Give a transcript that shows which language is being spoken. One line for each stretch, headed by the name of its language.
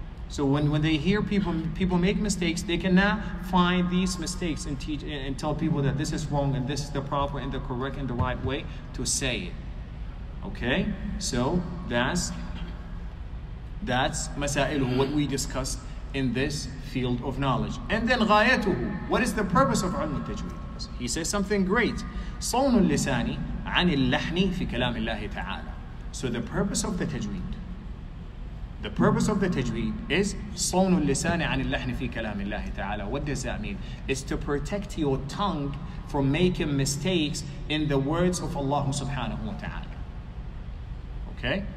English: So when they hear people make mistakes, they cannot find these mistakes and teach and tell people that this is wrong and this is the proper and the correct and the right way to say it. Okay? So that's masailuhu, what we discussed in this field of knowledge. And then غايته, what is the purpose of ilm tajweed? He says something great.
Arabic: صون اللسان عن اللحن في كلام الله تعالى.
English: So the purpose of the tajweed, the purpose of the tajweed is
Arabic: صون اللسان عن اللحن في كلام الله تعالى.
English: What does that mean? It's to protect your tongue from making mistakes in the words of Allah subhanahu wa ta'ala. Okay?